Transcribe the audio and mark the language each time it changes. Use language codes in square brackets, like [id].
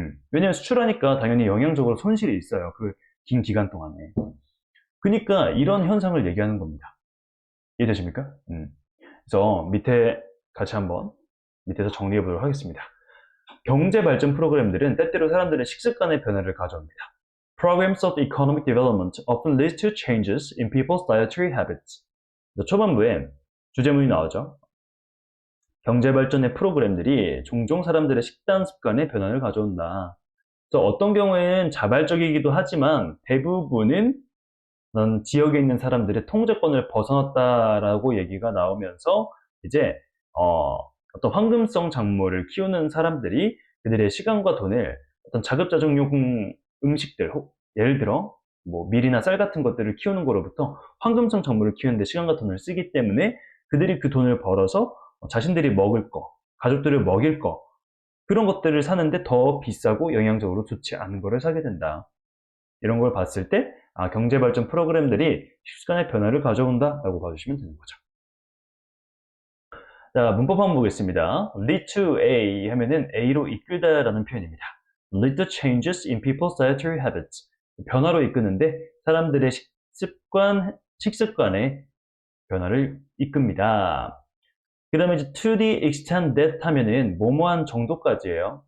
[ko] 왜냐면 수출하니까 당연히 영양적으로 손실이 있어요. 그 긴 기간 동안에. 그러니까 이런 현상을 얘기하는 겁니다. 이해되십니까? 그래서 밑에 같이 한번 밑에서 정리해 보도록 하겠습니다. 경제 발전 프로그램들은 때때로 사람들의 식습관의 변화를 가져옵니다. [en] Programs of economic development often lead to changes in people's dietary habits. [ko] 초반부에 주제문이 나오죠. 경제 발전의 프로그램들이 종종 사람들의 식단 습관의 변화를 가져온다. 그래서 어떤 경우에는 자발적이기도 하지만 대부분은 지역에 있는 사람들의 통제권을 벗어났다라고 얘기가 나오면서 이제 어떤 황금성 작물을 키우는 사람들이 그들의 시간과 돈을 어떤 자급자족용 음식들, 예를 들어 뭐 밀이나 쌀 같은 것들을 키우는 거로부터 황금성 작물을 키우는데 시간과 돈을 쓰기 때문에 그들이 그 돈을 벌어서 자신들이 먹을 거, 가족들을 먹일 거 그런 것들을 사는데 더 비싸고 영양적으로 좋지 않은 거를 사게 된다. 이런 걸 봤을 때 경제발전 프로그램들이 식습관의 변화를 가져온다라고 봐주시면 되는 거죠. 자, 문법 한번 보겠습니다. [en] lead to A [ko] 하면은 A로 이끌다라는 표현입니다. [en] lead to changes in people's dietary habits. [ko] 변화로 이끄는데 사람들의 식습관의 변화를 이끕니다. 그 다음에 이제 [en] to the extent that [ko] 하면은 뭐뭐한 정도까지예요.